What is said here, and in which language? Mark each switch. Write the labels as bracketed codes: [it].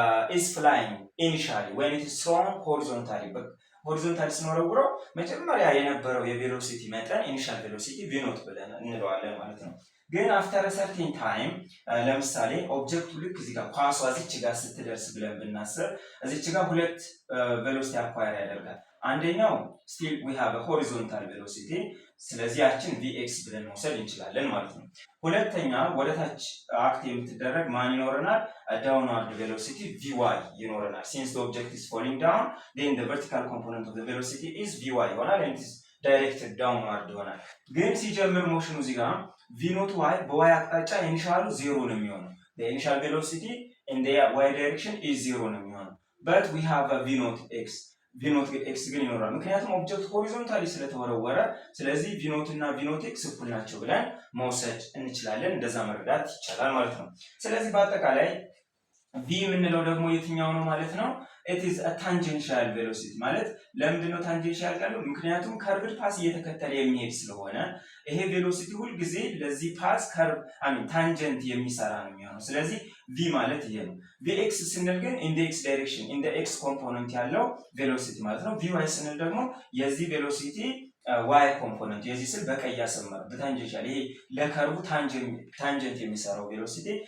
[en] is flying initially when it is thrown horizontally [am] ሆሪዞንታሊ ስንወረውረው መጀመሪያ የነበረው የቬሎሲቲ መጠን ኢኒሻል ቬሎሲቲ v naught ብለን እንለዋለን ማለት ነው። ግን [en] after a certain time [am] ለምሳሌ ኦብጀክቱ ልክ እዚህ ጋር ኳሷ እዚች ጋር ስትደርስ ብለን ብናስብ እዚች ጋር ሁለት ቬሎሲቲ አኳየር ያደርጋል። አንደኛው [en] still we have a horizontal velocity [am] ስለዚህ ያችን vx ብለን መውሰድ እንችላለን ማለት ነው። ሁለተኛ ወደ ታች አክት የምትደረግ ማን ይኖረናል? downward velocity vy ይኖረናል። [en] since the object is falling down then the vertical component of the velocity is vy [am] ይሆናል [en] and it is directed downward [am] ይሆናል። ግን ሲጀምር ሞሽኑ እዚህ ጋር v naught y በy አቅጣጫ ኢኒሻሉ ዜሮ ነው የሚሆነው። [en] the initial velocity in the y direction is [am] ዜሮ ነው የሚሆነው [en] but we have a v naught x [am] ግን ይኖራል። ምክንያቱም ኦብጀክት ሆሪዞንታሊ ስለተወረወረ ስለዚህ v naught እና v naught x እኩል ናቸው ብለን መውሰድ እንችላለን። እንደዛ መረዳት ይቻላል ማለት ነው። ስለዚህ በአጠቃላይ v የምንለው ደግሞ የትኛው ነው ማለት ነው? [en] it is a tangential velocity [am] ማለት ለምንድን ነው ታንጀንሻል ያለው? ምክንያቱም ከርቭድ ፓስ እየተከተለ የሚሄድ ስለሆነ ይሄ ቬሎሲቲ ሁሉ ጊዜ ለዚህ ፓስ ከርቭ ታንጀንት የሚሰራ ነው የሚሆነው። ስለዚህ v ማለት ይሄ ነው። vx ስንል ግን [en] in the x direction in the x [am] ኮምፖነንት ያለው ቬሎሲቲ ማለት ነው። vy ስንል ደግሞ የዚህ ቬሎሲቲ y ኮምፖነንት የዚህ ስል በቀይ ያሰመረ በታንጀንሻል ይሄ ለከርቡ ታንጀንት የሚሰራው ቬሎሲቲ